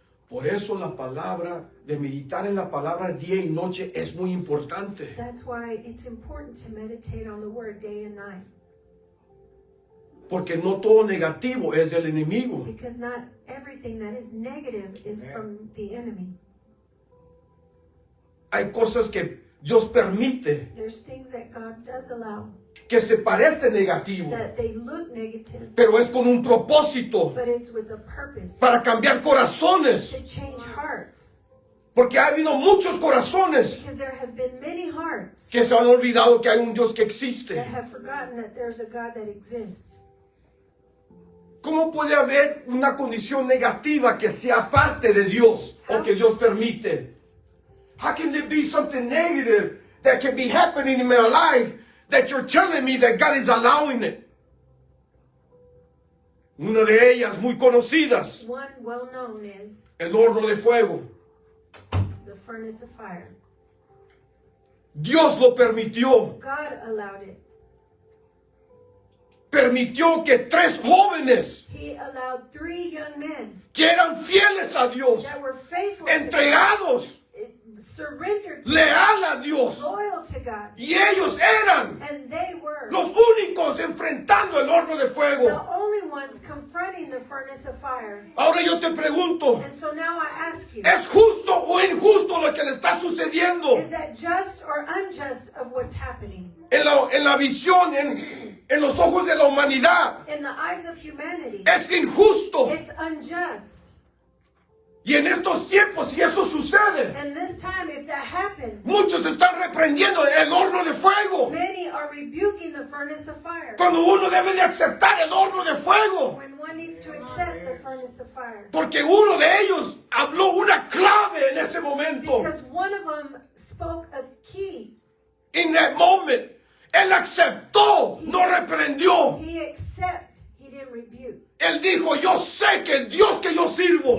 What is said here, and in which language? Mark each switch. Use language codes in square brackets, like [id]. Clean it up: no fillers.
[es] Por eso la palabra, de meditar en la palabra día y noche es muy importante. [en] That's why it's important to meditate on the word day and night. [es] Porque no todo negativo es del enemigo. [en] Because not everything that is negative is from the enemy. [es] Hay cosas que Dios permite [en] There's things that God does allow [es] que se parece negativo, [en] that they look negative, [es] pero es con un propósito [en] but it's with a purpose [es] para cambiar corazones. [en] to change hearts. [es] Porque ha habido muchos corazones [en] Because there has been many hearts [es] que se han olvidado que hay un Dios que existe. [en] that have forgotten that there's a God that exists. [es] ¿Cómo puede haber una condición negativa que sea parte de Dios o que Dios permite? [en] How can there be something negative that can be happening in my life that you're telling me that God is allowing it? [es] Una de ellas muy conocidas, [en] One well known is [es] el horno de fuego. [en] the furnace of fire. [es] Dios lo permitió. [en] God allowed it. [es] Permitió que 3 jóvenes [en] He allowed 3 young men [es] que eran fieles a Dios, [en] that were faithful to God, [es] entregados, [en] surrendered to [es] leal a Dios, [en] God, loyal to God, [es] y ellos eran [en] and they were [es] los únicos enfrentando el horno de [en] the [es] fuego. [en] only ones confronting the furnace of fire. [es] Ahora yo te pregunto, [en] And so now I ask you, [es] ¿es justo o injusto lo que le está sucediendo [en] is that just or unjust of what's happening? [es] en la visión, en los ojos de la humanidad? [en] In the eyes of humanity, [es] Es injusto. [en] it's unjust. [es] Y en estos tiempos, si eso sucede, [en] And this time, if that happens, [es] muchos están reprendiendo el horno de fuego, [en] many are rebuking the furnace of fire. [es] cuando uno debe de aceptar el horno de fuego. [en] When one needs to accept the furnace of fire. [es] Porque uno de ellos habló una clave en ese momento. [en] Because one of them spoke a key. In that moment, [es] él aceptó, no reprendió. [en] He accepted, he didn't rebuke. [es] Él dijo, yo sé que el Dios que yo sirvo